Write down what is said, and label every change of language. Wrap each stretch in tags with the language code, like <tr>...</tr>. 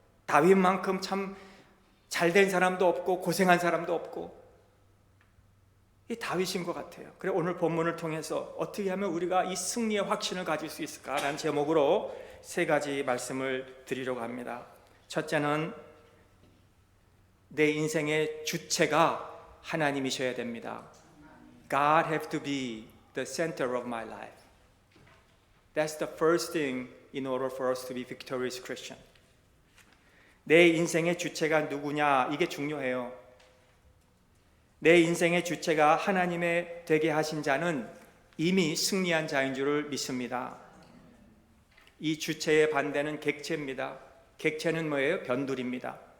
<ko>다윗만큼 참 잘된 사람도 없고 고생한 사람도 없고, 이 다윗인 것 같아요. 그래, 오늘 본문을 통해서 어떻게 하면 우리가 이 승리의 확신을 가질 수 있을까라는 제목으로 세 가지 말씀을 드리려고 합니다. 첫째는 내 인생의 주체가 하나님이셔야 됩니다.</ko> <en>God have to be the center of my life. That's the first thing in order for us to be victorious Christian.</en> <ko>내 인생의 주체가 누구냐, 이게 중요해요. 내 인생의 주체가 하나님의 되게 하신 자는 이미 승리한 자인 줄을 믿습니다. 이 주체의 반대는 객체입니다. 객체는 뭐예요? 변두리입니다.</ko>